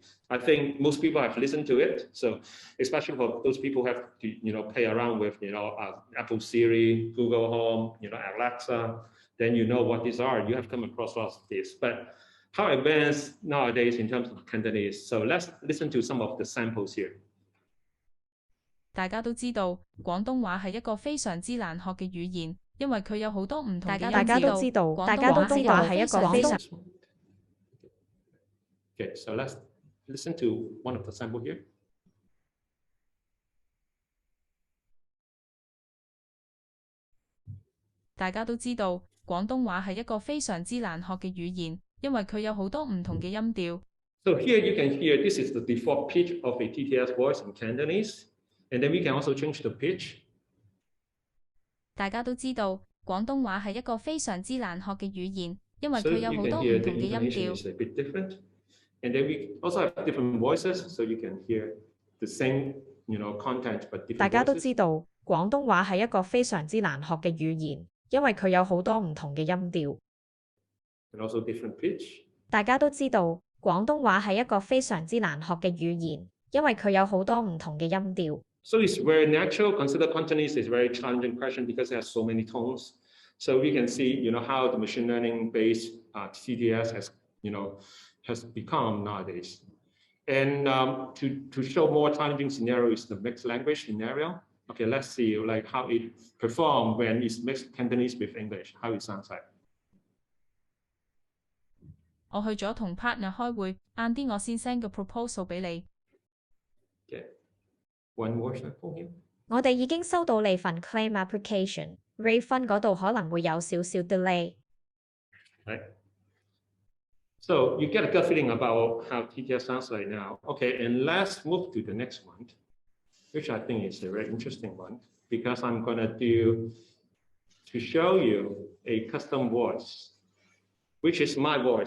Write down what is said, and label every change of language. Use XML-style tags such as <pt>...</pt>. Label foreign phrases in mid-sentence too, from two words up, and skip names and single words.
<en>I think most people have listened to it. So especially for those people who have to, play around with, Apple Siri, Google Home, Alexa, then you know what these are. You have come across lots of this. But how advanced nowadays in terms of Cantonese? So let's listen to some of the samples here.</en> <yue>大家都知道，廣東話係一個非常之難學嘅語言，因為佢有好多唔同嘅音調。大家都知道，廣東話係一個非常。</yue> <en>Okay, so let's listen to one of the sample here.</en> <yue>大家都知道，廣東話係一個非常之難學嘅語言，因為佢有好多唔同嘅音調。</yue> <en>So here you can hear this is the default pitch of a TTS voice in Cantonese. And then we can also change the pitch.</en> <yue>大家都知道，廣東話係一個非常之難學嘅語言，因為佢有好多唔同嘅音調。</yue> <en>So you can hear the intonation is a bit different. And then we also have different voices, so you can hear the same, content but different.</en> <yue>大家都知道，廣東話係一個非常之難學嘅語言，因為佢有好多唔同嘅音調。</yue> <en>And also different pitch.</en> <yue>大家都知道，廣東話係一個非常之難學嘅語言，因為佢有好多唔同嘅音調。</yue> <en>So it's very natural. Consider Cantonese is a very challenging question because it has so many tones. So we can see, how the machine learning based TTS has become nowadays. And to show more challenging scenario is the mixed language scenario. Okay, let's see how it performs when it's mixed Cantonese with English, how it sounds like.</en> <yue>我去咗同 partner 開會，晏啲我先 send 個 proposal 俾你。</yue> <en>Okay. One more sample here.</en> <yue>我哋已經收到你份</yue> <en>claim application refund</en> <yue>嗰度可能會有少少 delay。</yue> <en>Right. So you get a good feeling about how TTS sounds like now. Okay, and let's move to the next one, which I think is a very interesting one because I'm gonna do to show you a custom voice, which is my voice.</en>